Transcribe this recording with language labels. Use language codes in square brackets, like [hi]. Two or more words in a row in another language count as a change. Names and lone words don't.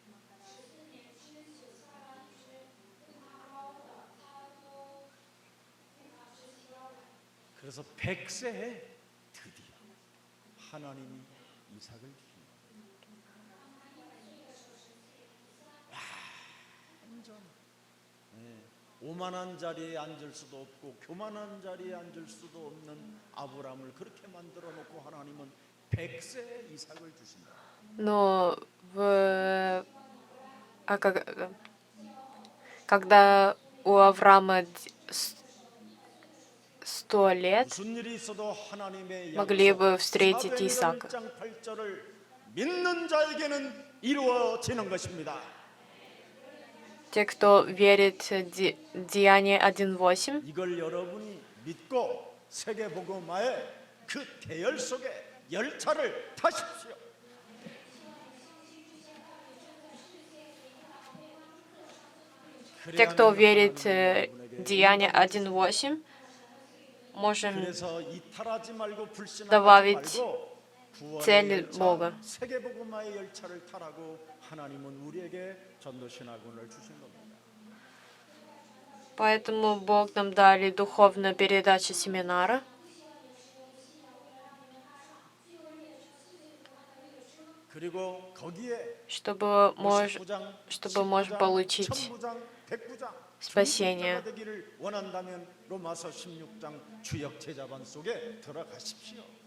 [ko] 그래서 100세에 드디어 하나님이 이삭을 주신 완전 오만한 자리에 앉을 수도 없고 교만한 자리에 앉을 수도 없는 아브라함을 그렇게 만들어 놓고 하나님은 100세에 이삭을 주신다. [ru] Но когда у Авраама 100 лет, [ko] 무슨 일이 있어도 하나님의 [ru] могли бы [ko] 약속 [ru] встретить [ko] 사도행전 [ru] Исаака. [ko] 1장 8절을 믿는 자에게는 이루어지는 것입니다. [ru] Те, кто верит в Деяние 1:8, [ko] 이걸 여러분이 믿고 세계복음화의 그 대열 속에 열차를 타십시오. [ru] те, кто верит в Деяние 1:8, можем [ko] 그래서 이탈하지 말고 불신하지 [ru] добавить [ko] 말고 구원의 [ru] цель [ko] 열차, [ru] Бога. [ko] 세계복음화의 열차를 타라고 하나님은 우리에게 전도신학원을 주신 겁니다. [ru] Поэтому Бог нам дали духовную передачу семинара, [ko] 그리고 거기에 [ru] чтобы [ko] 59장, [ru] можно получить [ko] 1000부장, 100부장 [ru] спасение. [ko] 되기를 원한다면 로마서 16장 주역 제자반 속에 들어가십시오.